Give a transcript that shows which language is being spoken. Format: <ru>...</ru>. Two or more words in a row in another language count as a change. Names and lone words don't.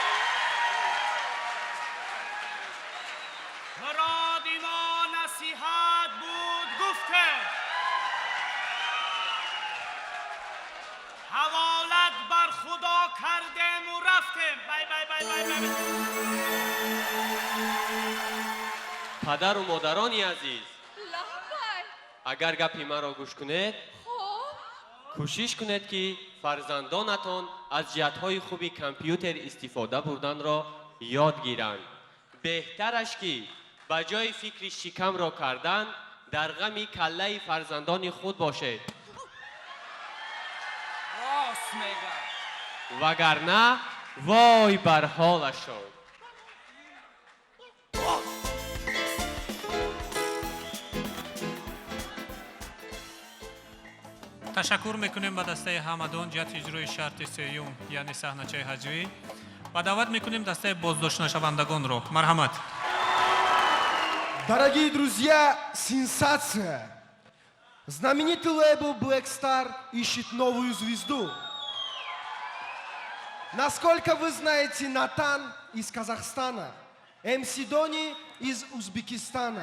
<fa>مراد ما نصیحت بود گفته حوالت بر خدا کردیم و رفتیم</fa> <en>bye bye bye bye bye</en> <tg>падару модарони азиз лабай агар гапи маро гӯш кунед кӯшиш кунед ки фарзандонатон аз ҷиҳатҳои хуби компютер истифода бурданро ёд гиранд беҳтараш ки ба ҷои фикри шикамро кардан дар ғами каллаи фарзандони худ бошед рост мегӯм вагарна вой бар ҳолашон ташаккур мекунем ба дастаи ҳамадон ҷиҳати иҷрои шарти сеюм яъне саҳначаи ҳаҷвӣ ва даъват мекунем дастаи боздоштнашавандагонро марҳамат</tg> <ru>Дорогие друзья, сенсация! Знаменитый лейбл Black Star ищет новую звезду. Насколько вы знаете, Натан из Казахстана, МС Дони из Узбекистана.</ru>